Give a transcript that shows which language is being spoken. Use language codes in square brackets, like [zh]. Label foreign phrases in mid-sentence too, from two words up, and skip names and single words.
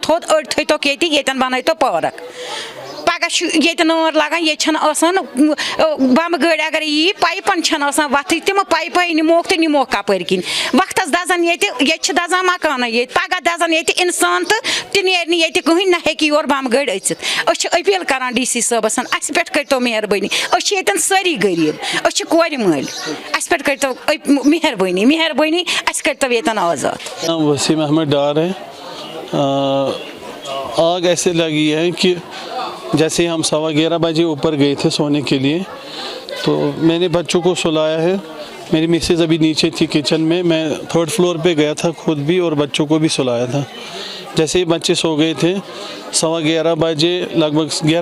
[ks] تھوٚد أڑۍ تھٲیتوکھ ییٚتہِ ییٚتٮ۪ن بَنٲیتو پارک پَگاہ چھُ ییٚتہِ نار لَگان ییٚتہِ چھَنہٕ آسان بَمبہٕ گٲڑۍ اگر یی پایپَن چھَنہٕ آسان وَتھٕے تِمہٕ پایپہٕ نِموکھ تہٕ نِموکھ کَپٲرۍ کِنۍ وقتَس دَزَن ییٚتہِ چھِ دَزان مکانَے ییٚتہِ پَگاہ دَزَن ییٚتہِ اِنسان تہٕ تہِ نیرِ نہٕ ییٚتہِ کٕہٕنۍ نہ ہیٚکہِ یور بَمبہٕ گٲڑۍ أژِتھ أسۍ چھِ أپیٖل کَران ڈی سی صٲبَس اَسہِ پٮ۪ٹھ کٔرۍتو مہربٲنی أسۍ چھِ ییٚتٮ۪ن سٲری غریٖب أسۍ چھِ کورِ مٲلۍ اَسہِ پٮ۪ٹھ کٔرۍتو مہربٲنی اَسہِ کٔرۍتو ییٚتٮ۪ن آزاد [ur] وسیم احمد ڈار ہے آگ ایسے لگی ہے کہ جیسے ہم 11:15 بجے اوپر گئے تھے سونے کے لیے تو میں نے بچوں کو سلایا ہے میری مسز ابھی نیچے تھی کچن میں 3rd فلور پہ گیا تھا خود بھی اور بچوں کو بھی سلایا تھا جیسے ہی بچے سو گئے تھے 11:15 بجے لگ بھگ